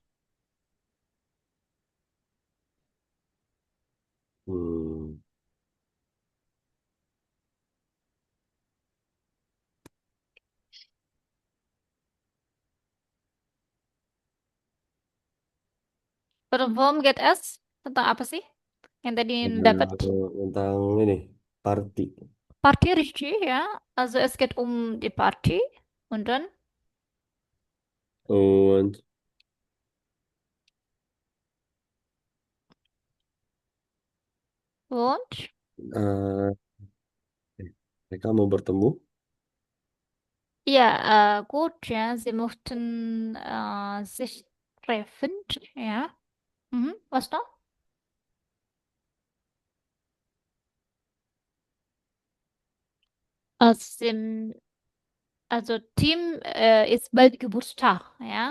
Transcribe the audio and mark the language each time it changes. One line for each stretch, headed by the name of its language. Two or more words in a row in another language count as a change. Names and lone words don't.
German: Hm. Oder worum geht es?
Indonesian: Tentang apa sih yang tadi dapat? Tentang ini party.
German: Party Richie, ja. Also es geht um die Party. Und dann? Und Und? äh,
Indonesian: mereka mau bertemu.
German: Ja, gut, ja. Sie möchten sich treffen, ja. Mhm. Was noch? Also, also Tim ist bald Geburtstag, ja.